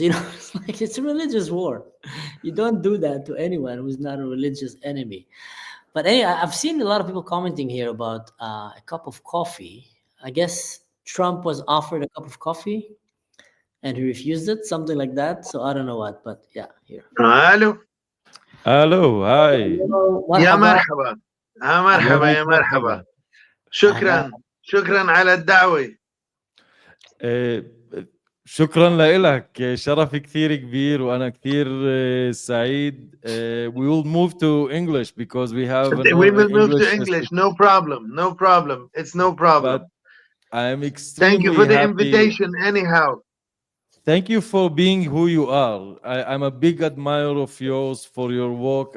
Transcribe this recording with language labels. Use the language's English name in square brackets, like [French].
[English] It's like it's a religious war. You don't do that to anyone who's not a religious enemy. But anyway, I've seen a lot of people commenting here about a cup of coffee. I guess Trump was offered a cup of coffee and he refused it, something like that. So I don't know what, but yeah, here. [Arabic] الو [English] Hello, hi. [Arabic] يا مرحبا يا مرحبا يا مرحبا شكرا على الدعوة. شكرا لك، شرف كثير كبير وأنا كثير سعيد. [English] We will move to English because we have We will move to English. No problem. It's no problem. But I'm extremely Thank you for the happy. invitation anyhow. Thank you for being who you are. I'm a big admirer of yours for your work.